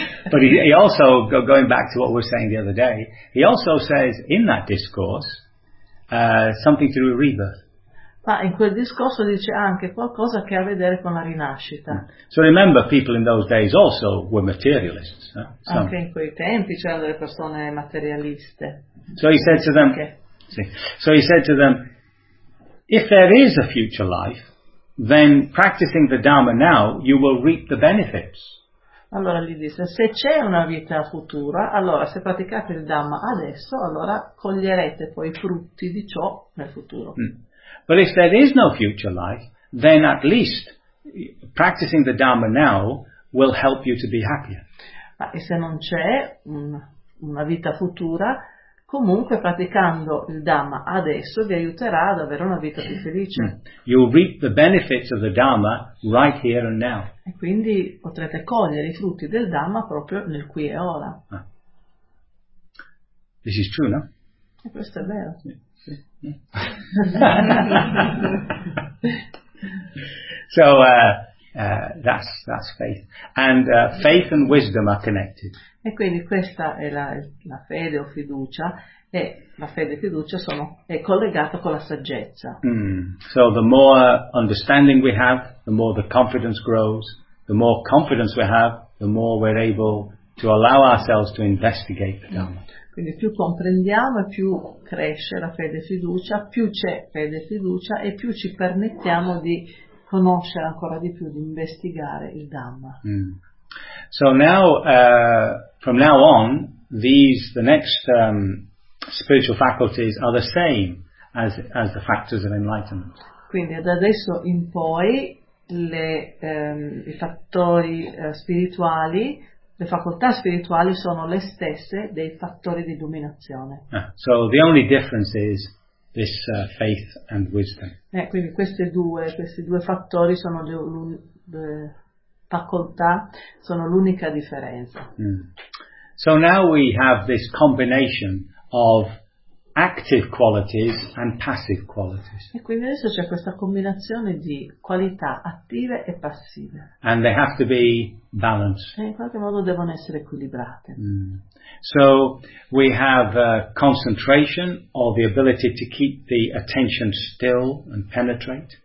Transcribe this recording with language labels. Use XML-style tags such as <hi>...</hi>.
<en>But he also, going back to what we were saying the other day, he also says in that discourse something to do with rebirth.</en> <it>Ma in quel discorso dice anche qualcosa che ha a vedere con la rinascita.</it> <en>So remember, people in those days also were materialists.</en> <it>Anche in quei tempi c'erano delle persone materialiste.</it> <en>So he said to them, okay. So he said to them, if there is a future life, then practicing the Dharma now, you will reap the benefits.</en> <it>Allora gli disse, se c'è una vita futura, allora se praticate il Dhamma adesso, allora coglierete poi i frutti di ciò nel futuro.</it> <en>But if there is no future life, then at least practicing the Dhamma now will help you to be happier.</en> <it>Ma e se non c'è una vita futura, comunque praticando il Dhamma adesso vi aiuterà ad avere una vita più felice.</it> <en>You'll reap the benefits of the Dhamma right here and now.</en> <it>E quindi potrete cogliere i frutti del Dhamma proprio nel qui e ora. Ah.</it> <en>This is true, no?</en> <it>E questo è vero.</it> <en>So that's faith. And faith and wisdom are connected.</en> <it>E quindi questa è la fede o fiducia, e la fede e fiducia è collegata con la saggezza.</it> <en>So the more understanding we have, the more the confidence grows. The more confidence we have, the more we're able to allow ourselves to investigate the Dhamma.</en> <it>Quindi più comprendiamo e più cresce la fede e fiducia, più c'è fede e fiducia e più ci permettiamo di conoscere ancora di più, di investigare il Dhamma.</it> <en>So now, from now on, the next spiritual faculties are the same as the factors of enlightenment.</en> <it>Quindi da adesso in poi i fattori spirituali, le facoltà spirituali sono le stesse dei fattori di illuminazione.</it> <en>So the only difference is this faith and wisdom.</en> <it>Quindi questi due fattori sono le facoltà, sono l'unica differenza.</it> <en>So now we have this combination of active qualities and passive qualities.</en> <it>E quindi adesso c'è questa combinazione di qualità attive e passive.</it> <en>And they have to be balanced.</en> <it>E in qualche modo devono essere equilibrate. Mm.</it> <en>So we have concentration, or the ability to keep the attention still and penetrate.</en>